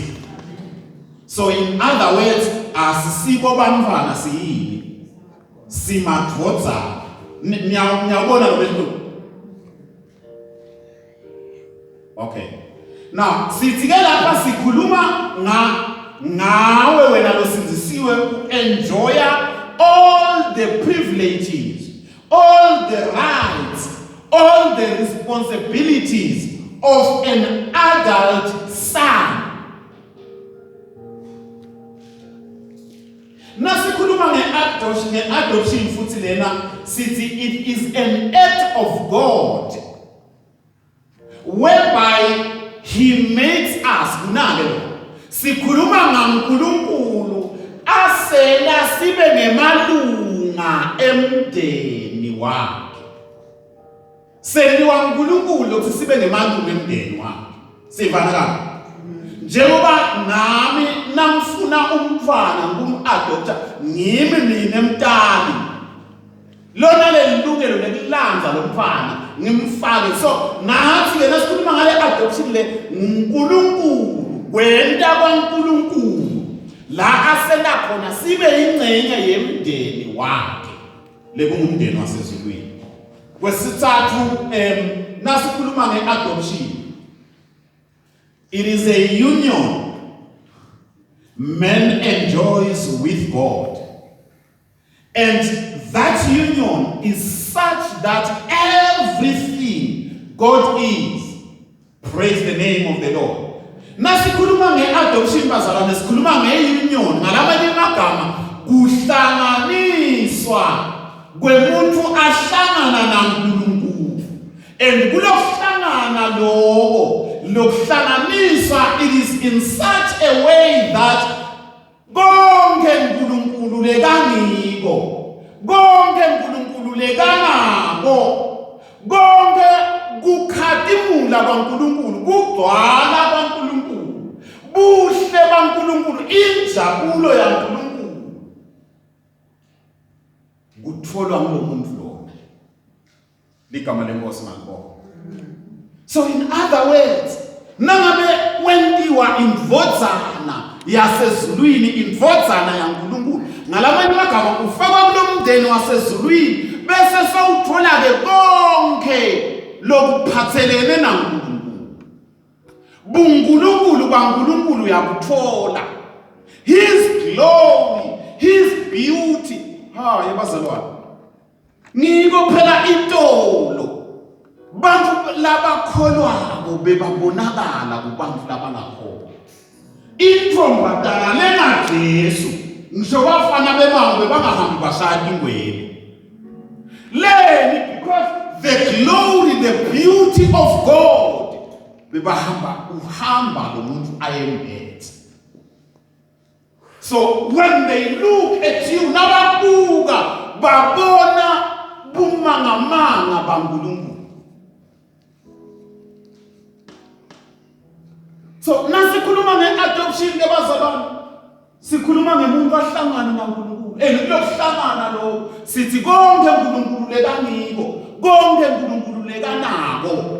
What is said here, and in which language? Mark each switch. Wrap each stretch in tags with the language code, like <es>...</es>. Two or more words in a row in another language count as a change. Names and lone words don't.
<en>So in other words</en> <ss>asisibo bantwana siyini simadvodzana. Niyabona lo bento. Okay.</ss> <en>Now</en> <ss>sithi ke lapha sikhuluma ngawe wena losinzisiwe enjoya</ss> <en>all the privileges, all the rights, all the responsibilities of an adult son.</en> <ss>Nasikhuluma nge-adoption futhi lena sithi</ss> <en>it is an act of God whereby he makes us</en> <ss>kunake sikhuluma ngaNkulunkulu asela sibe ngemalunga emndeni wakhe. Seliwa uNkulunkulu ukuthi sibe ngemalunga emndeni wakhe. Sivana kanjani? Njengoba nami namfuna umntwana ngum-adopta ngimi mina emntali. Lona lelungelo lelilanza lomntwana ngimfake. So nathi ke nasikhuluma ngale adoption le uNkulunkulu kwenta kwaNkulunkulu la asela khona sibe ingcenye yemndeni wakhe lekungumndeni wasezulwini. Kwesithathu nasikhuluma nge-adoption,</ss> <en>it is a union man enjoys with God, and that union is such that everything God is, praise the name of the Lord.</en> <ss>Nasikhuluma nge-adoption bazalwane sikhuluma nge-union ngalamanye amagama kuhlanganiswa kwemuntu ahlangana naNkulunkulu. And kulokuhlangana lokuhlanganiswa</ss> <en>it is in such a way that</en> <ss>konke uNkulunkulu lekaniko, konke uNkulunkulu lekanako, konke kukhadimula kwaNkulunkulu, kugcwala kwaNkulunkulu, buhle baNkulunkulu, injabulo yaNkulunkulu kutholwa ngulomuntu lo. Ligama lenkosi malibonke.</ss> <en>So in other words,</en> <ss>nangabe wendiwa indvodzana yasezulwini, indvodzana yaNkulunkulu, ngalamanye amagama ufakwa kulomndeni wasezulwini bese sawuthola ke konke lokuphathelene naNkulunkulu. Bunkulunkulu baNkulunkulu yakuthola.</ss> <en>His glory, his beauty.</en> <ss>Yebazalwane. Ngiko phela itolo. Bantu labakholwako bebabonakala kubantu labangakholwa. Intombazana lena Jesu ngisho bafana bemango bebangahambi bashaya ingwele.</ss> <en>Leni because the glory, the beauty of God</en> <ss>uhamba lo muntu ayembethe.</ss> <en>So when they look at you</en> <ss>nababuka babona bumangamanga baNkulunkulu. So nasikhuluma nge-adoption ke bazalwane, sikhuluma ngemuntu ahlangana naNkulunkulu. Kulokuhlangana lo sithi konke uNkulunkulu lekangiko, konke uNkulunkulu lekanako.</ss>